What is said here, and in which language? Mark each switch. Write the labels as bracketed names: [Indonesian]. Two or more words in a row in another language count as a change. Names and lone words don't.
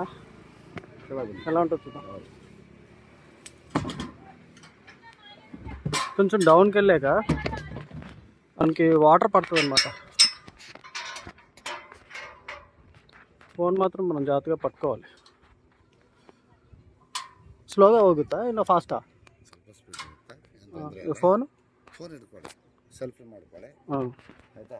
[Telugu] ఎలా ఉంటుంది చూద్దాం. కొంచెం డౌన్కి వెళ్ళాక మనకి వాటర్ పడుతుంది అనమాట. ఫోన్ మాత్రం మనం జాగ్రత్తగా పట్టుకోవాలి. [Kannada] ಸ್ಲೋగా ಹೋಗುತ್ತಾ ಇಲ್ಲ ಫಾಸ್ಟಾ? ಫೋನ್ ಇಟ್ಕೊಳ್ಳಿ, ಸೆಲ್ಫಿ ಮಾಡ್ಕೊಳ್ಳಿ ಆಯಿತಾ.